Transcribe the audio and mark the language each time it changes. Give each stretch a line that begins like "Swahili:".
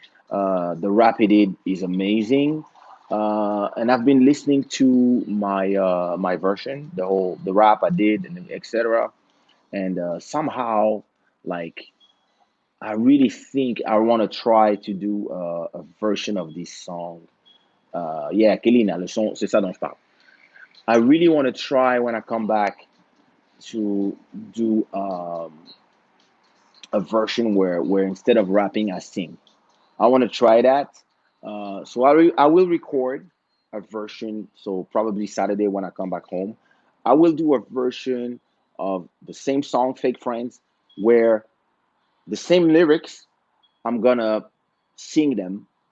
English: The rap he did is amazing. And I've been listening to my version, the rap I did, and etc. And somehow, like, I really think I want to try to do a version of this song.
French: Yeah, Kelina, le son, c'est ça dont je parle.
English: I really want to try when I come back to do a version where instead of rapping, I sing. I want to try that. So I will record a version. So probably Saturday when I come back home, I will do a version of the same song, Fake Friends, where the same lyrics, I'm gonna sing them.